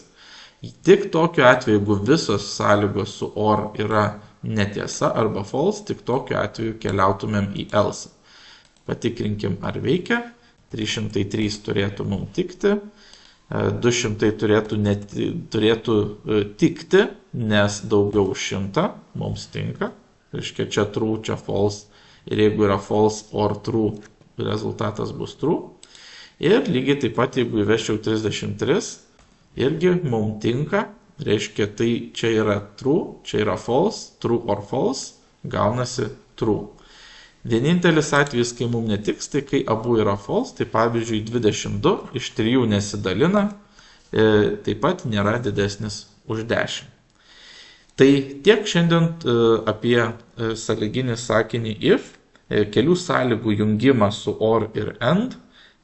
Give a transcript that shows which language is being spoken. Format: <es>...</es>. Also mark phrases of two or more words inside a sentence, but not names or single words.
<lt>Tik tokiu atveju, jeigu visos sąlygos su or yra netiesa arba false, tik tokiu atveju keliautumėm į else. Patikrinkim, ar veikia. 303 turėtų mums tikti. 200 turėtų tikti, nes daugiau už 100 mums tinka. Reiškia, čia true, čia false. Ir jeigu yra</lt> <en>false or true,</en> <lt>rezultatas bus true. Ir lygiai taip pat, jeigu įveščiau 33, irgi mums tinka. Reiškia, tai čia yra true, čia yra false,</lt> <en>true or false,</en> <lt>gaunasi true. Vienintelis atvejis, kai mums netiks, tai kai abu yra false, tai pavyzdžiui 22 iš 3 nesidalina, taip pat nėra didesnis už 10. Tai tiek šiandien apie sąlyginį sakinį if, kelių sąlygų jungimą su or ir and.</lt>